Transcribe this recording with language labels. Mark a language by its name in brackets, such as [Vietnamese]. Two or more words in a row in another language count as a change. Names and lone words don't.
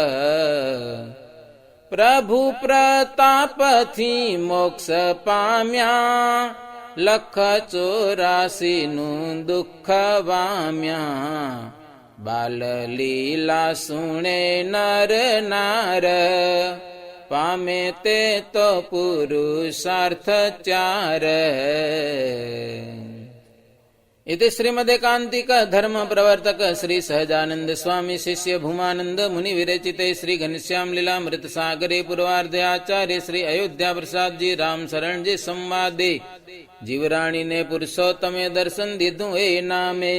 [Gujarati] પ્રભુ પ્રતાપથી મોક્ષ પામ્યા, 184નું દુઃખ વામ્યા. બાલ લીલા સુણે નર નાર, પામે તે તો પુરુષાર્થ ચાર. [Sanskrit] इति श्रीमदेकांतिक धर्म प्रवर्तक श्री सहजानंद स्वामी शिष्य भूमानंद मुनि विरचिते श्री घनश्याम लीलामृत सागरे पूर्वार्धे आचार्य श्री अयोध्या प्रसाद जी राम शरण जी संवादे जीवराणी [Gujarati] ને પુરુષોત્તમે દર્શન દીધુ એ નામે.